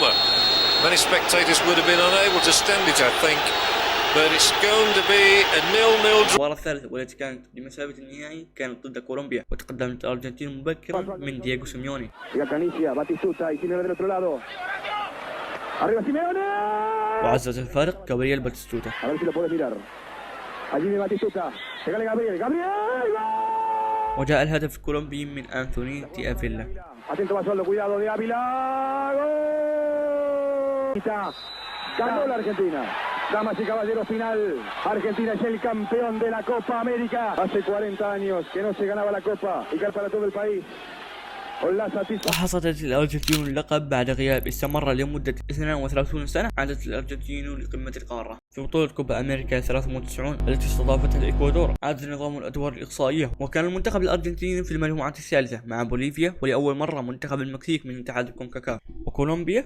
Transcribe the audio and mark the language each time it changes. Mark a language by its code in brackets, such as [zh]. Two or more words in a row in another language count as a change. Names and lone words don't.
[ar] المباراة الثالثة والتي كانت بمثابة النهائي كانت ضد كولومبيا، وتقدمت الأرجنتين مبكرا من دييغو سيميوني. وعزز الفارق غابرييل باتيستوتا. وجاء الهدف الكولومبي من أنثوني دي أفيلا. [es] Ganó la Argentina. Damas y caballeros, final. Argentina es el campeón de la Copa América. Hace 40 años que no se ganaba la Copa y que para todo el país. [ar] وحصدت الأرجنتين اللقب بعد غياب استمر لمدة 32 سنة. عادت الأرجنتين لقمة القارة في بطولة كوبا أمريكا 93 التي استضافتها الإكوادور. عاد نظام الأدوار الإقصائية، وكان المنتخب الأرجنتيني في المجموعة الثالثة مع بوليفيا، ولأول مرة منتخب المكسيك من اتحاد الكونكاكاف وكولومبيا.